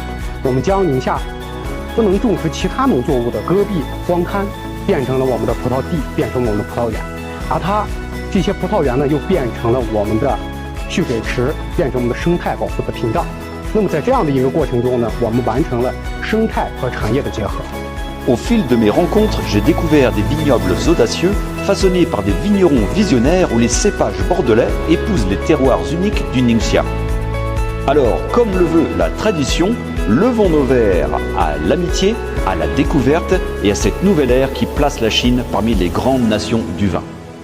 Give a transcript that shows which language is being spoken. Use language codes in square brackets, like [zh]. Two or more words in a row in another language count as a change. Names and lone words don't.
[zh] 我们将宁夏不能种植其他农作物的戈壁荒滩变成了我们的葡萄地，变成了我们的葡萄园，而这些葡萄园呢又变成了我们的蓄水池，变成我们的生态保护的屏障。那么在这样的一个过程中呢，我们完成了生态和产业的结合。 [fr] Au fil de mes rencontres, j'ai découvert des vignobles audacieux, façonnés par des vignerons visionnaires où les cépages bordelais épousent les terroirs uniques du Ningxia. Alors, comme le veut la tradition, levons nos verres à l'amitié, à la découverte et à cette nouvelle ère qui place la Chine parmi les grandes nations du vin.